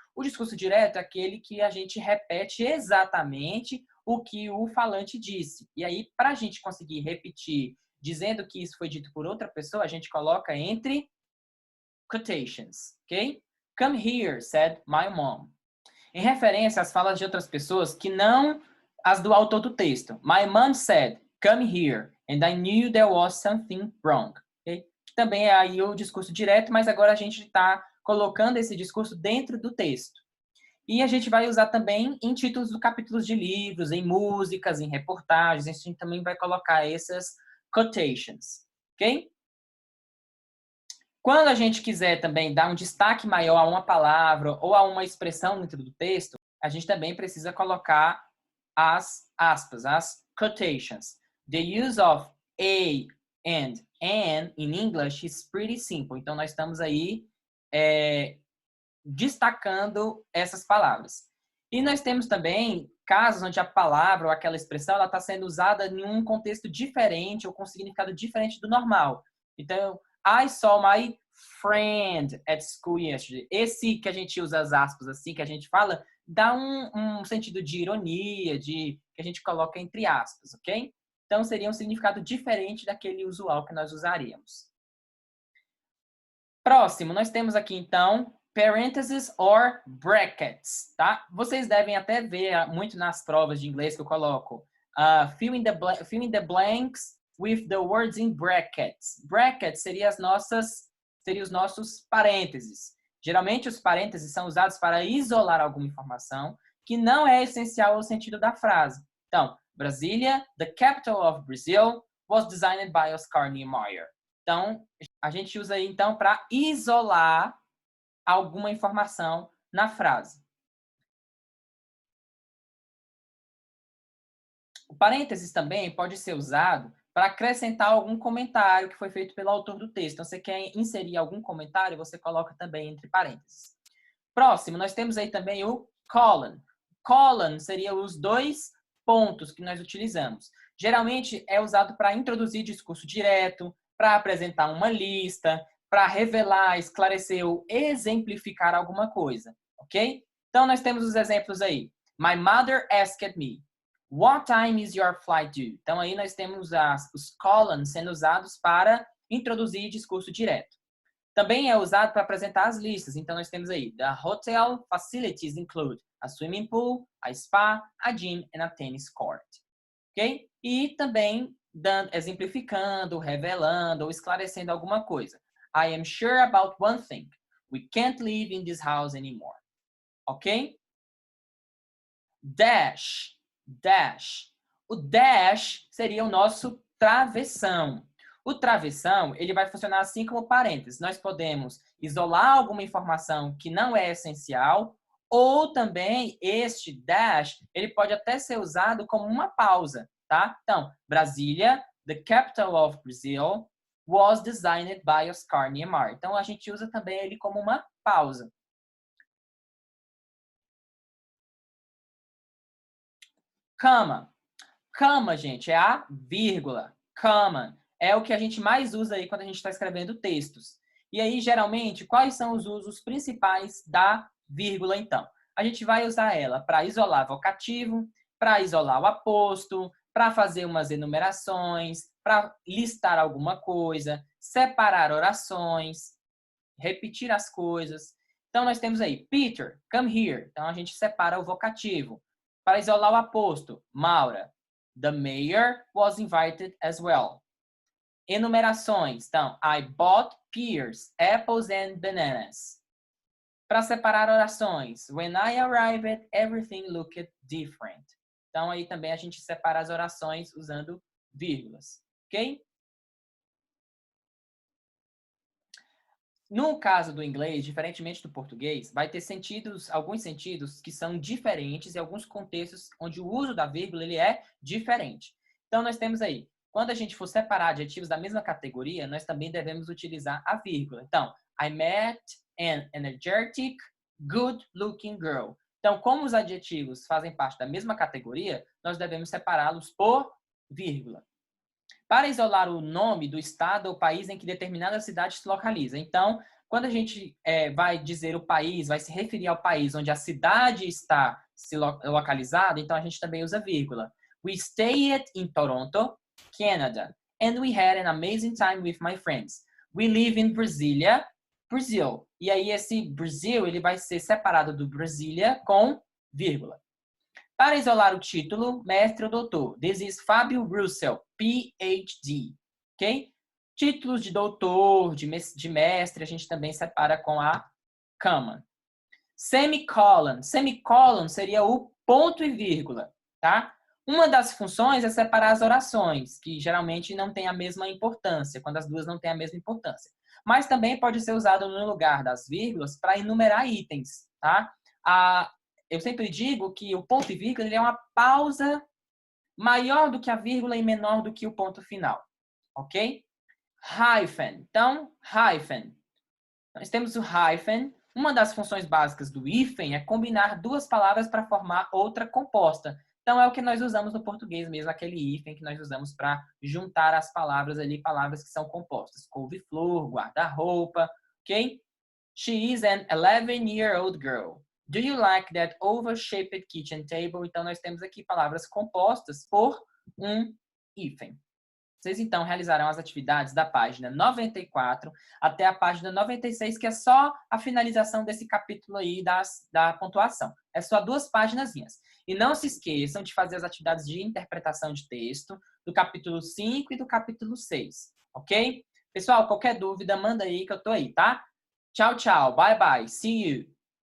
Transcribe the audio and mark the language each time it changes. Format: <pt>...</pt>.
<pt>O discurso direto é aquele que a gente repete exatamente o que o falante disse. E aí, para a gente conseguir repetir dizendo que isso foi dito por outra pessoa, a gente coloca entre quotations, ok?</pt> <en>Come here, said my mom.</en> <pt>Em referência às falas de outras pessoas que não as do autor do texto.</pt> <en>My mom said, come here, and I knew there was something wrong. Okay?</en> <pt>Também é aí o discurso direto, mas agora a gente está colocando esse discurso dentro do texto. E a gente vai usar também em títulos de capítulos de livros, em músicas, em reportagens, a gente também vai colocar essas quotations, ok? Quando a gente quiser também dar um destaque maior a uma palavra ou a uma expressão dentro do texto, a gente também precisa colocar as aspas, as quotations.</pt> <en>The use of a and an in English is pretty simple.</en> <pt>Então, nós estamos aí destacando essas palavras. E nós temos também casos onde a palavra ou aquela expressão está sendo usada em um contexto diferente ou com significado diferente do normal.</pt> <en>Então, I saw my friend at school yesterday.</en> <pt>Esse que a gente usa as aspas assim, que a gente fala, dá um sentido de ironia, que a gente coloca entre aspas, ok? Então, seria um significado diferente daquele usual que nós usaríamos. Próximo, nós temos aqui, então,</pt> <en>parentheses or brackets,</en> <pt>tá? Vocês devem até ver muito nas provas de inglês que eu coloco.</pt> <en>Fill in the blanks with the words in brackets.</en> <pt>Brackets seriam os nossos parênteses. Geralmente, os parênteses são usados para isolar alguma informação que não é essencial ao sentido da frase.</pt> <en>Então, Brasília, the capital of Brazil, was designed by Oscar Niemeyer.</en> <pt>Então, a gente usa aí, então, para isolar alguma informação na frase. O parênteses também pode ser usado para acrescentar algum comentário que foi feito pelo autor do texto. Então, você quer inserir algum comentário, você coloca também entre parênteses. Próximo, nós temos aí também o colon. Colon seria os 2 pontos que nós utilizamos. Geralmente é usado para introduzir discurso direto, para apresentar uma lista, para revelar, esclarecer ou exemplificar alguma coisa, ok? Então, nós temos os exemplos aí.</pt> <en>My mother asked me, what time is your flight due?</en> <pt>Então, aí nós temos os colons sendo usados para introduzir discurso direto. Também é usado para apresentar as listas. Então, nós temos aí,</pt> <en>the hotel facilities include a swimming pool, a spa, a gym and a tennis court. Ok?</en> <pt>E também exemplificando, revelando ou esclarecendo alguma coisa.</pt> <en>I am sure about one thing. We can't live in this house anymore. Ok? Dash. Dash.</en> <pt>O dash seria o nosso travessão. O travessão, ele vai funcionar assim como parênteses. Nós podemos isolar alguma informação que não é essencial, ou também este dash, ele pode até ser usado como uma pausa, tá? Então, Brasília, the capital of Brazil, was designed by Oscar Niemeyer. Então, a gente usa também ele como uma pausa. Comma. Comma, gente, é a vírgula. Comma. É o que a gente mais usa aí quando a gente está escrevendo textos. E aí, geralmente, quais são os usos principais da vírgula, então? A gente vai usar ela para isolar vocativo, para isolar o aposto, para fazer umas enumerações, para listar alguma coisa, separar orações, repetir as coisas. Então, nós temos aí,</pt> <en>Peter, come here.</en> <pt>Então, a gente separa o vocativo. Para isolar o aposto,</pt> <en>Maura, the mayor was invited as well. Enumerações. Então, I bought pears, apples and bananas.</en> <pt>Para separar orações,</pt> <en>when I arrived, everything looked different.</en> <pt>Então, aí também a gente separa as orações usando vírgulas, ok? No caso do inglês, diferentemente do português, vai ter alguns sentidos que são diferentes e alguns contextos onde o uso da vírgula ele é diferente. Então, nós temos aí, quando a gente for separar adjetivos da mesma categoria, nós também devemos utilizar a vírgula.</pt> <en>Então, I met an energetic, good-looking girl.</en> <pt>Então, como os adjetivos fazem parte da mesma categoria, nós devemos separá-los por vírgula. Para isolar o nome do estado ou país em que determinada cidade se localiza. Então, quando a gente vai dizer o país, vai se referir ao país onde a cidade está localizada, então a gente também usa vírgula.</pt> <en>We stayed in Toronto, Canada, and we had an amazing time with my friends. We live in Brasília, Brazil.</en> <pt>E aí esse Brasil, ele vai ser separado do Brasília com vírgula. Para isolar o título, mestre ou doutor.</pt> <en>This is Fábio Russell, PhD. Ok?</en> <pt>Títulos de doutor, de mestre, a gente também separa com a comma. Semicolon. Semicolon seria o ponto e vírgula, tá? Uma das funções é separar as orações, que geralmente não tem a mesma importância, quando as duas não têm a mesma importância. Mas também pode ser usado no lugar das vírgulas para enumerar itens, tá? Eu sempre digo que o ponto e vírgula ele é uma pausa maior do que a vírgula e menor do que o ponto final, ok? Hyphen. Então, hyphen. Nós temos o hyphen. Uma das funções básicas do hífen é combinar duas palavras para formar outra composta. Então, é o que nós usamos no português mesmo, aquele hífen que nós usamos para juntar as palavras ali, palavras que são compostas. Couve-flor, guarda-roupa,</pt> <en>ok? She is an 11-year-old girl. Do you like that oval-shaped kitchen table?</en> <pt>Então, nós temos aqui palavras compostas por um hífen. Vocês, então, realizarão as atividades da página 94 até a página 96, que é só a finalização desse capítulo aí da pontuação. É só 2 páginazinhas. E não se esqueçam de fazer as atividades de interpretação de texto do capítulo 5 e do capítulo 6, ok? Pessoal, qualquer dúvida, manda aí que eu tô aí, tá? Tchau, tchau.</pt> <en>Bye, bye. See you.</en>